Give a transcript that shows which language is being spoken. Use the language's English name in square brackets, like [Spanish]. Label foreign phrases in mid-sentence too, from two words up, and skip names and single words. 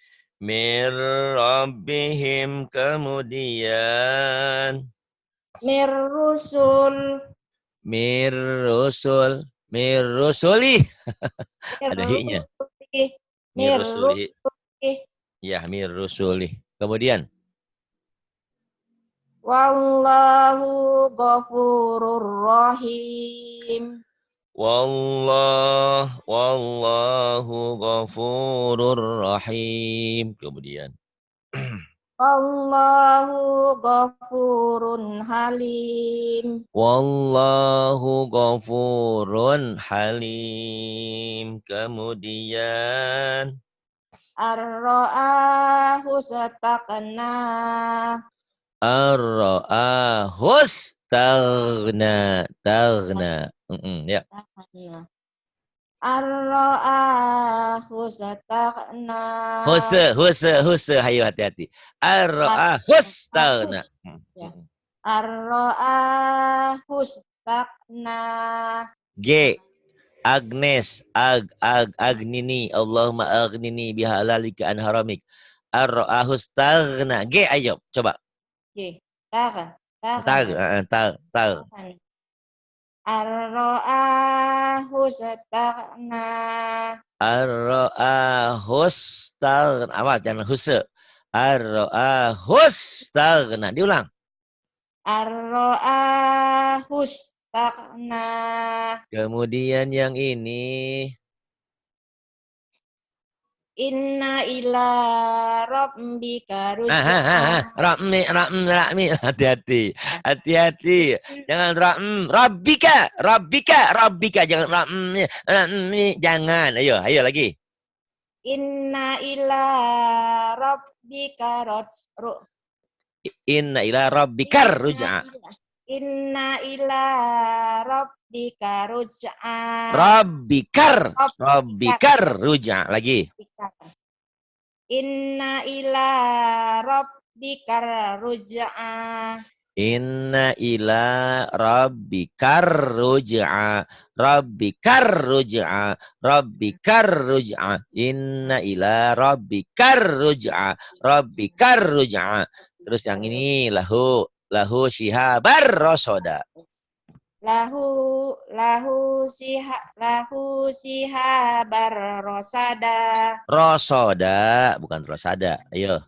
[Indonesian] Kemudian. [Arabic] Mirrusuli. [Indonesian] Ada hi-nya. Mirrusuli. Ya, mirrusuli. Kemudian. [Arabic] والله غفور رحيم. والله غفور رحيم. [Indonesian] Kemudian. [Arabic] والله غفور حليم. والله غفور حليم. [Indonesian] Kemudian. [Arabic] رآه استغنى. رآه استغنى. [Indonesian] Ya. [Arabic] رآه استغنى. [Indonesian] Husa. Hayo hati-hati. [Arabic] رآه استغنى. رآه استغنى. G. Agnes، أغنني، اللهم أغنني بحلالك عن حرامك. رآه استغنى. [Indonesian] G, ayo, coba. G. Tag. [Arabic] رآه استغنى. رآه استغنى. [Indonesian] Awas, jangan husa. [Arabic] رآه استغنى. Diulang. رآه استغنى. [Indonesian] Kemudian yang ini. [Arabic] إن إلى ربك الرجعى. [Indonesian] Ra'mi. Hati-hati. Jangan rabbika. Jangan ra'mi. Jangan. Ayo lagi. [Arabic] إن إلى ربك الرجعى. إن إلى ربك الرجعى. إن إلى ربك الرجعى. ربك الرجعى. Lagi. إن إلى ربك الرجعى. إن إلى ربك الرجعى. إن إلى ربك الرجعى. [Indonesian] Terus yang ini [Arabic] له شهابا رصدا. له شهابا رصدا. [Indonesian] Rosoda, bukan rosada. Ayo.